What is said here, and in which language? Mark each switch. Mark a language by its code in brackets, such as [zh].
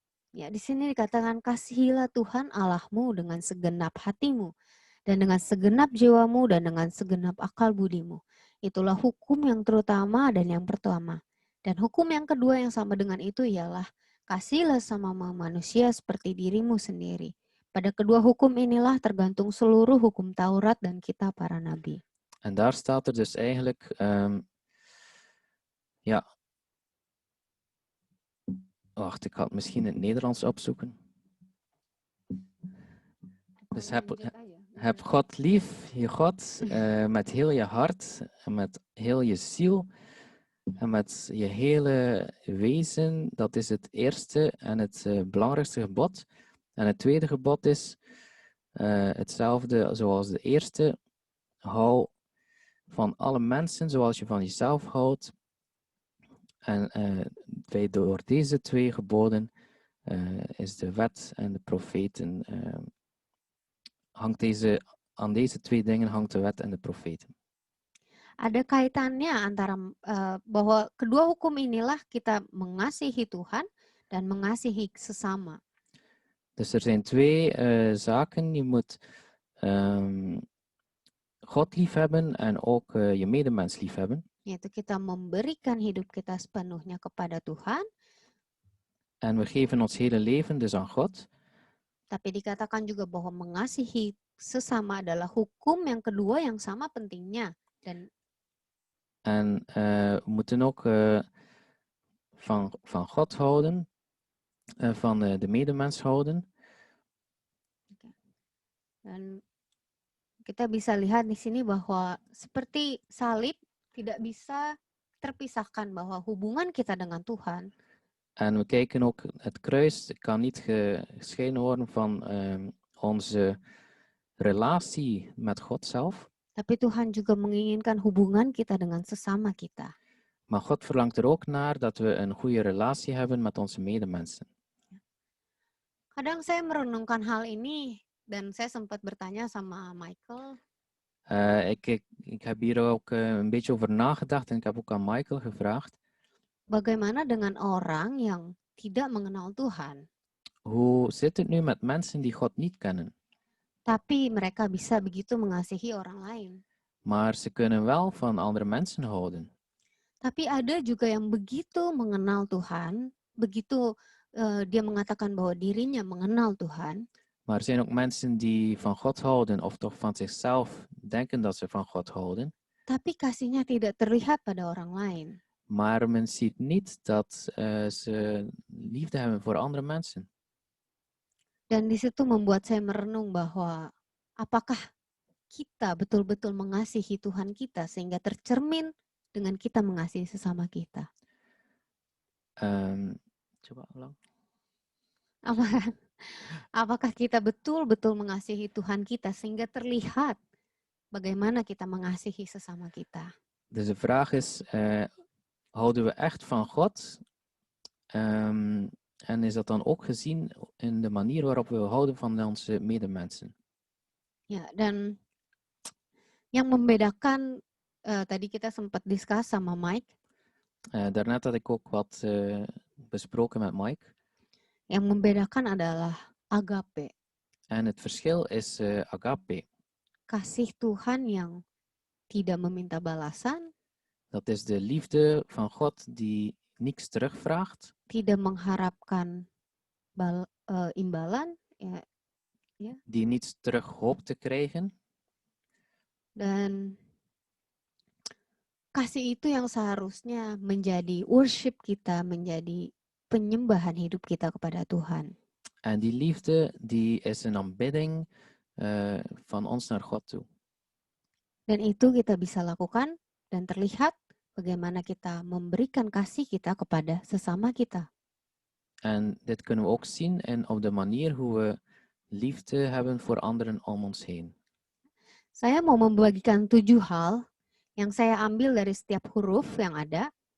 [id] Ya, di sini dikatakan kasihilah Tuhan Allahmu dengan segenap hatimu dan dengan segenap jiwamu dan dengan segenap akal budimu. Itulah hukum yang terutama dan yang pertama. Dan hukum yang kedua yang sama dengan itu ialah kasihilah sama manusia seperti dirimu sendiri. Pada kedua hukum inilah tergantung seluruh hukum Taurat dan kitab para nabi. [nl] En daar staat er dus eigenlijk, ja. Wacht, ik ga het misschien in het Nederlands opzoeken. Dus heb God lief, je God, met heel je hart, en met heel je ziel, en met je hele wezen. Dat is het eerste en het belangrijkste gebod. En het tweede gebod is hetzelfde zoals de eerste. Hou van alle mensen zoals je van jezelf houdt. En door deze twee geboden is de wet en de profeten. Aan deze twee dingen hangt de wet en de profeten. [id] Ada kaitannya antara bahwa kedua hukum inilah kita mengasihi Tuhan dan mengasihi sesama. [nl] Dus er zijn twee zaken. Je moet God liefhebben en ook je medemens liefhebben. [id] Yaitu kita memberikan hidup kita sepenuhnya kepada Tuhan, [nl] En we geven ons hele leven dus aan God. [id] tapi dikatakan juga bahwa mengasihi sesama adalah hukum yang kedua yang sama pentingnya. [nl] En we moeten ook van God houden, van de medemens houden. [id] Dan kita bisa lihat di sini bahwa seperti salib tidak bisa terpisahkan bahwa hubungan kita dengan Tuhan. [nl] En we kijken ook, het kruis kan niet gescheiden worden van onze relatie met God zelf. [id] Tapi Tuhan juga menginginkan hubungan kita dengan sesama kita. [nl] Maar God verlangt er ook naar dat we een goede relatie hebben met onze medemensen. [id] Kadang saya merenungkan hal ini dan saya sempat bertanya sama Michael. [nl] Ik heb hier ook een beetje over nagedacht en ik heb ook aan Michael gevraagd. [id] Bagaimana dengan orang yang tidak mengenal Tuhan? [nl] Hoe zit het nu met mensen die God niet kennen? [id] Tapi mereka bisa begitu mengasihi orang lain. [nl] Maar ze kunnen wel van andere mensen houden. [id] Tapi ada juga yang begitu mengenal Tuhan, begitu dia mengatakan bahwa dirinya mengenal Tuhan. [nl] Maar er zijn ook mensen die van God houden of toch van zichzelf denken dat ze van God houden. [id] Tapi kasihnya tidak terlihat pada orang lain. [nl] Maar men ziet niet dat ze liefde hebben voor andere mensen. [id] Dan di situ membuat saya merenung bahwa apakah kita betul-betul mengasihi Tuhan kita sehingga tercermin dengan kita mengasihi sesama kita. Coba ulang. Apakah kita betul-betul mengasihi Tuhan kita sehingga terlihat bagaimana kita mengasihi sesama kita. [nl] Dus de vraag is, houden we echt van God? En is dat dan ook gezien in de manier waarop we houden van onze medemensen? [id] Ya, dan yang membedakan tadi kita sempat discuss sama Mike. [nl] Daarnet had ik ook wat besproken met Mike. [id] Yang membedakan adalah agape. [nl] En het verschil is agape. [id] Kasih Tuhan yang tidak meminta balasan. [nl] Dat is de liefde van God die niks terugvraagt. [id] Tidak mengharapkan imbalan. Ya. [nl] Die niets terug hoopt te krijgen. [id] Dan kasih itu yang seharusnya menjadi worship kita, menjadi penyembahan hidup kita kepada Tuhan. [nl] En die liefde, die is een aanbidding van ons naar God toe. [id] Dan itu kita bisa lakukan dan terlihat bagaimana kita memberikan kasih kita kepada sesama kita. [nl] En dit kunnen we ook zien op de manier hoe we liefde hebben voor anderen om ons heen. [id] Saya mau membagikan 7 hal yang saya ambil dari setiap huruf yang ada.